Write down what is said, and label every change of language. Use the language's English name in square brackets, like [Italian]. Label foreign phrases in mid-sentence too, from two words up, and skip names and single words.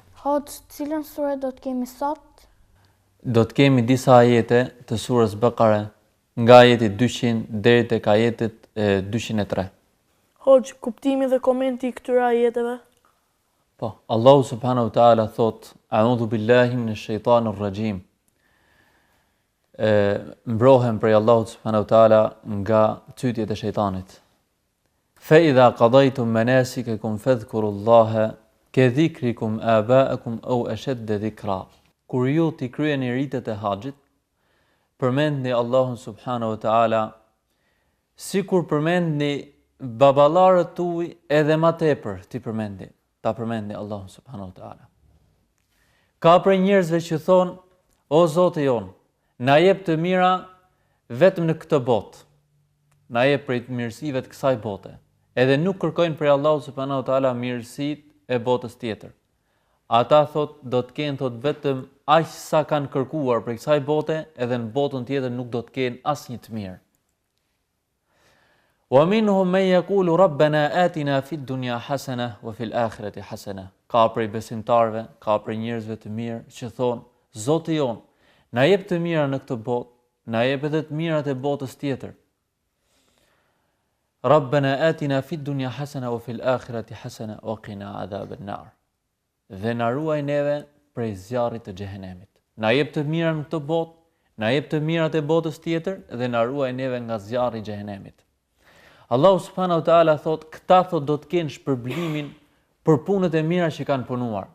[Albanian] Hoxh, cilën sure do të kemi sot? Do të kemi disa ajete të surës Bekare, nga ajeti 200 deri tek ajeti 203. Hoxh, kuptimi dhe komenti i këtyre ajeteve? Po, Allahu [Arabic] سبحانه وتعالى [Albanian] thot: [Arabic] "أعوذ بالله من الشيطان الرجيم." [Albanian] Mbrohem prej Allahut [Arabic] سبحانه وتعالى [Albanian] nga çytjet e shejtanit. [Arabic] فإذا قضيتم مناسككم فاذكروا الله كذكركم آباءكم أو أشد ذكرا. [Albanian] Kur ju t'i kryeni ritet e haxhit, përmendni Allahun [Arabic] سبحانه وتعالى [Albanian] sikur përmendni baballarët tuaj edhe më tepër ti përmendni. Ta përmendni Allahun [Arabic] سبحانه وتعالى. [Albanian] Ka për njerëzve që thonë: "O Zoti jon, na jep të mira vetëm në këtë botë. Na jep prej të mirësive të kësaj bote." Edhe nuk kërkojnë prej Allahut [Arabic] سبحانه وتعالى [Albanian] mirësitë e botës tjetër. Ata thot do të kenë thot vetëm aq sa kanë kërkuar prej kësaj bote, edhe në botën tjetër nuk do të kenë asnjë të mirë. [Arabic] ومنهم من يقول ربنا آتنا في الدنيا حسنة وفي الآخرة حسنة. [Albanian] Ka prej besimtarëve, ka prej njerëzve të mirë që thonë: Zoti jon, na jep të mira në këtë botë, na jep edhe të mirat e botës tjetër. [Arabic] ربنا آتنا في الدنيا حسنة وفي الآخرة حسنة وقنا عذاب النار. [Albanian] Dhe na ruaj neve prej zjarrit të xhehenemit. Na jep të mira në këtë botë, na jep të mirat e botës tjetër dhe na ruaj neve nga zjarri i xhehenemit. Allahu [Arabic] سبحانه وتعالى [Albanian] thot, këta thot do të kenë shpërblimin për punët e mira që kanë punuar.